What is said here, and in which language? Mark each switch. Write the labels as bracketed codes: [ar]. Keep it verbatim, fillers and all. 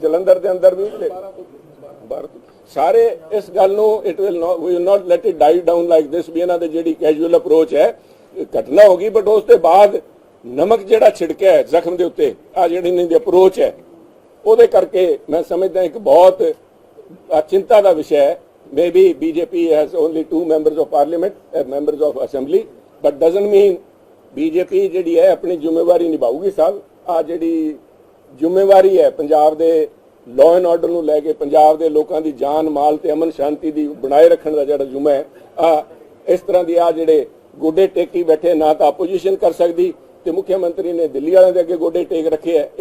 [pa] ਜਲੰਧਰ ਦੇ ਅੰਦਰ ਵੀ ਤੇ ਬਾਹਰ ਤੋਂ। ਸਾਰੇ ਇਸ ਗੱਲ ਨੂੰ [en] It will not we will not let it die down like this. [pa] ਵੀ ਇਹਨਾਂ ਦੇ ਜਿਹੜੀ ਕੈਜੂਅਲ ਅਪਰੋਚ ਹੈ, ਇਹ ਘਟਨਾ ਹੋ ਗਈ ਬਟ ਉਸ ਤੋਂ ਬਾਅਦ ਨਮਕ ਜਿਹੜਾ ਛਿੜਕਿਆ ਹੈ ਜ਼ਖਮ ਦੇ ਉੱਤੇ, ਆ ਜਿਹੜੀ ਇਹਨਾਂ ਦੀ ਅਪਰੋਚ ਹੈ ਉਹਦੇ ਕਰਕੇ ਮੈਂ ਸਮਝਦਾ ਇੱਕ ਬਹੁਤ ਅ, ਚਿੰਤਾ ਦਾ ਵਿਸ਼ਾ ਹੈ। [en] Maybe B J P has only two members of parliament, uh, members of assembly, but doesn't mean B J P [pa] ਜਿਹੜੀ ਹੈ ਆਪਣੀ ਜ਼ਿੰਮੇਵਾਰੀ ਨਿਭਾਊਗੀ ਸਾਹਿਬ। ਆ ਜਿਹੜੀ ਜ਼ਿੰਮੇਵਾਰੀ ਹੈ ਪੰਜਾਬ ਦੇ ਲਾਅ ਐਂਡ ਆਰਡਰ ਨੂੰ ਲੈ ਕੇ, ਪੰਜਾਬ ਦੇ ਲੋਕਾਂ ਦੀ ਜਾਨ ਮਾਲ ਤੇ ਅਮਨ ਸ਼ਾਂਤੀ ਦੀ ਬਣਾਏ ਰੱਖਣ ਦਾ ਜਿਹੜਾ ਜੁਮਾ ਹੈ, ਆ ਇਸ ਤਰ੍ਹਾਂ ਦੀ ਆ ਜਿਹੜੇ ਗੋਡੇ ਟੇਕੀ ਬੈਠੇ, ਨਾ ਤਾਂ ਆਪੋਜੀਸ਼ਨ ਕਰ ਸਕਦੀ ਤੇ ਮੁੱਖ ਮੰਤਰੀ ਨੇ ਦਿੱਲੀ ਵਾਲਿਆਂ ਦੇ ਅੱਗੇ ਗੋਡੇ ਟੇਕ ਰੱਖੇ ਹੈ।